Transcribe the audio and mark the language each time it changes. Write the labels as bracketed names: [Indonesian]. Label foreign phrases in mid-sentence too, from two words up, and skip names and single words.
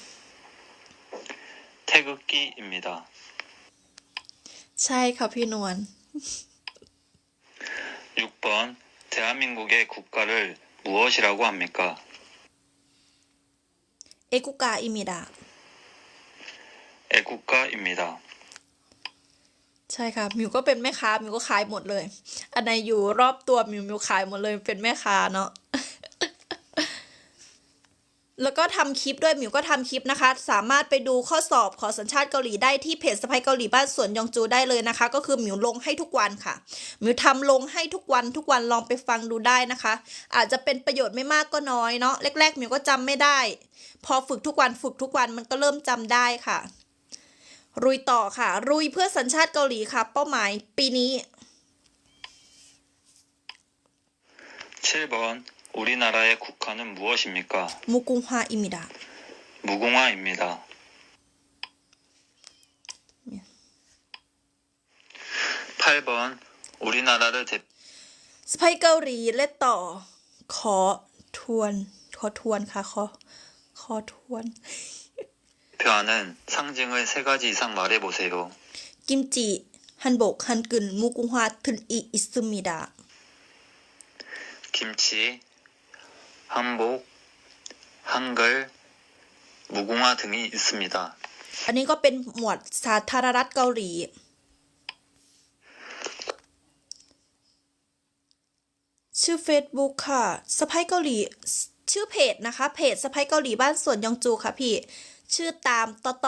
[Korean] 태극기입니다. [Thai] ใช่ค่ะพี่นวล [Korean] 6번 대한민국의 국가를 무엇이라고 합니까? เอกุกาอิมิดา 애국가입니다. [Thai] ใช่ค่ะหมิวก็เป็นแม่ค้าหมิวก็ขายหมดเลย อันไหนอยู่รอบตัวหมิวขายหมดเลยเป็นแม่ค้าเนาะ แล้วก็ทำคลิป ด้วยหมิวก็ทำคลิปนะคะ สามารถไปดูข้อสอบขอสัญชาติเกาหลีได้ที่เพจสะใภ้เกาหลีบ้านสวนยองจูได้เลยนะคะ ก็คือหมิวลงให้ทุกวันค่ะหมิวทำลงให้ทุกวันลองไปฟังดูได้นะคะ อาจจะเป็นประโยชน์ไม่มากก็น้อยเนาะแรกๆหมิวก็จำไม่ได้ พอฝึกทุกวันมันก็เริ่มจำได้ค่ะรุยต่อค่ะรุยเพื่อสัญชาติเกาหลีค่ะ เป้าหมายปีนี้ [Korean] 7번 우리나라의 국화는 무엇입니까? มุกุงฮาอิมิดา 무궁화입니다. 8번 우리나라를 [Thai] สะใภ้เกาหลีและต่อขอทวนค่ะขอทวน [Korean] 대표하는 상징을 3가지 이상 말해보세요. 김치 한복 한글 무궁화 등이 있습니다 김치, 한복, 한글, 무궁화 등이 있습니다. [Thai] อันนี้ก็เป็นหมวดสาธารณรัฐเกาหลีชื่อ Facebook ค่ะสะใภ้เกาหลีชื่อเพจนะคะเพจสะใภ้เกาหลีบ้านสวนยองจูค่ะพี่ชื่อตามต